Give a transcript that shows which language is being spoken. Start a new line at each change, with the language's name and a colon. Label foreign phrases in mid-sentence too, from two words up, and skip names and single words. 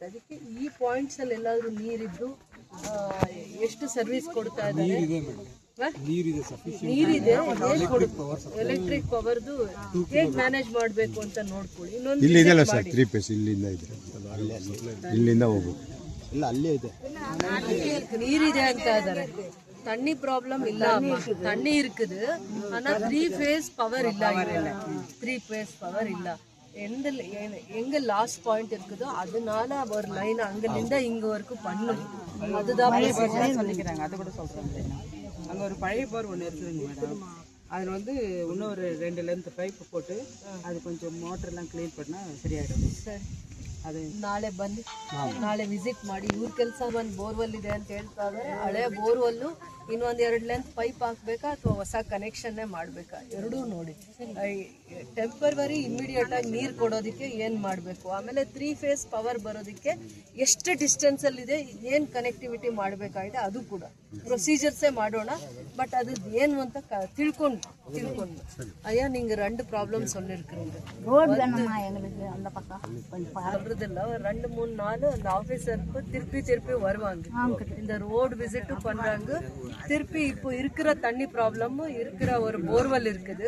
Kannada: ಅದಕ್ಕೆ ಈ ಪಾಯಿಂಟ್ಸಲ್ಲಿ ಎಲ್ಲಾದರೂ ನೀರಿದ್ದು ಎಷ್ಟು ಸರ್ವಿಸ್ ಕೊಡ್ತಾ ಇದ್ದಾರೆ, ನೀರಿದೆ,
English: electric powerdu
Kannada: ಹೇಗೆ ಮ್ಯಾನೇಜ್ ಮಾಡಬೇಕು ಅಂತ ನೋಡ್ಕೊಳ್ಳಿ. ಇಲ್ಲಿಂದ ಹೋಗ್ಬೇಕು, ಇಲ್ಲ ಅಲ್ಲೇ ಇದೆ, ನೀರಿದೆ ಅಂತ ಇದ್ದಾರೆ.
Tamil: தண்ணி ப்ராப்ளம் இல்லாம தண்ணி இருக்குது ஆனா 3
English: phase power
Tamil: இல்ல 3
English: phase power
Tamil: இல்ல எங்க
English: last point
Tamil: இருக்குதோ அதனால ஒரு லைன் அங்கிலிருந்த இங்க வரைக்கும் பண்ணும் அதுதான் சொல்லிக்கிறாங்க. அது கூட சொல்றேன். அங்க ஒரு பழைய போர் ஒன்று இருக்குதுங்க மேடம். அதில் வந்து இன்னும் ஒரு 2
English: length pipe
Tamil: போட்டு அது கொஞ்சம் மோட்டர்லாம் க்ளீன் பண்ணால் சரியாயிடும்.
Kannada: ಸರಿ ಅದು ನಾಳೆ ಬನ್ನಿ, ನಾಳೆ ವಿಸಿಟ್ ಮಾಡಿ. ಇವ್ರ ಕೆಲಸ ಬಂದು ಬೋರ್ವೆಲ್ ಇದೆ ಅಂತ ಹೇಳ್ತಾ ಇದ್ದಾರೆ. ಹಳೆ ಬೋರ್ವೆಲ್ಲು ಇನ್ನೊಂದು 2
English: length pipe
Kannada: ಹಾಕ್ಬೇಕಾ ಅಥವಾ ಹೊಸ ಕನೆಕ್ಷನ್ನೇ ಮಾಡಬೇಕಾ ಎರಡೂ ನೋಡಿ.
English: temporary immediate
Kannada: ಆಗಿ ನೀರು ಕೊಡೋದಕ್ಕೆ ಏನು ಮಾಡಬೇಕು, ಆಮೇಲೆ 3
English: phase power
Kannada: ಬರೋದಕ್ಕೆ ಎಷ್ಟು ಡಿಸ್ಟೆನ್ಸಲ್ಲಿದೆ, ಏನು ಕನೆಕ್ಟಿವಿಟಿ ಮಾಡಬೇಕಾಗಿದೆ ಅದು ಕೂಡ ಪ್ರೊಸೀಜರ್ಸೇ ಮಾಡೋಣ.
Tamil: பட் அது
Kannada: ಏನು ಅಂತ ತಿಳ್ಕೊಂಡು
Tamil: ஐயா நீங்க 2 ப்ராப்ளம் சொல்லிருக்கீங்க. ரோடு வேணுமா எங்களுக்கு அந்த பக்கம் கொஞ்சம் சொல்றதில்ல, ஒரு 2 3 4 அந்த ஆபீசருக்கு திருப்பி வருவாங்க. இந்த ரோடு விசிட் பண்றாங்க. திருப்பி இப்போ இருக்கிற தண்ணி ப்ராப்ளம் இருக்கிற ஒரு போர்வெல் இருக்குது.